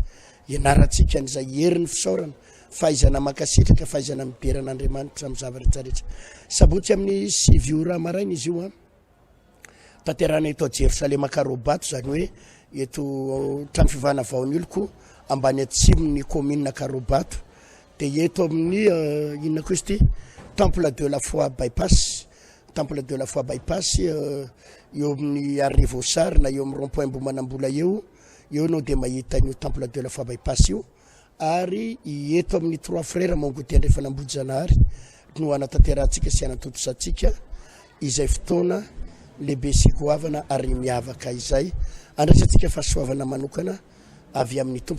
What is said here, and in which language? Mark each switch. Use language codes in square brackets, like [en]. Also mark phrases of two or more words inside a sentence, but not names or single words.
[mg] Ianarantsika n'izay herin'ny fisaorana, fahaizana mankasitraka, fahaizana mideran'Andriamanitra amin'ny zavatra rehetra. Sabotsy amin'ny 7 ora maraina izy io tanterana eto Jerusalema Karobato, zany hoe eto trano fivana vaon'oloko ambany atsimon'ny commune Karobato, dia eto amin'ny inona koa izy ity, Temple de la Foi bypass, Temple de la Foi bypass eo amin'ny Arrevosary na eo amin'ny rond-point Mbomanambola eo no dia mahita io Temple de la Foi bypass io. Ary eto amin'ny 3 frères Mongote Andrefanambojanahary no anatanterantsika sy anatotosantsika izay fotoana lehibe sy goavana ary miavaka izay andraisantsika fahasoavana manokana avy amin'ny tompo.